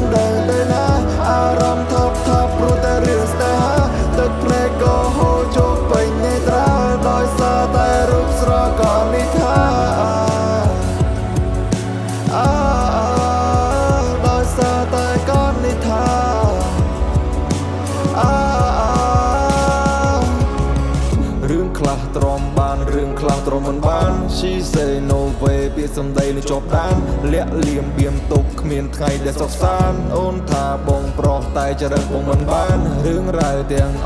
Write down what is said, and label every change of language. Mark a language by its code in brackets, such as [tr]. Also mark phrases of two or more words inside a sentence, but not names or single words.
[km] ដឹងទេណាអារម្មណ៍ថប់ព្រោះតែរឿងស្នេហាទឹកភ្នែកក៏ហូរចូលពេញនេត្រាដោយសារតែរូបស្រស់ក៏និថាដោយសារតែក៏និថារឿងខ្លះទ្រាំ បានរឿងខ្លះទ្រាំមិនបាន [en] She say no way [km] ពាក្យសម្ដីនៅជាប់ដានលាក់លៀមបៀមទុកគ្មានថ្ងៃដែលសុខសាន្តអូនថាបងប្រុសតែចរិតបងមិនបានរឿងរ៉ាវទាំងអ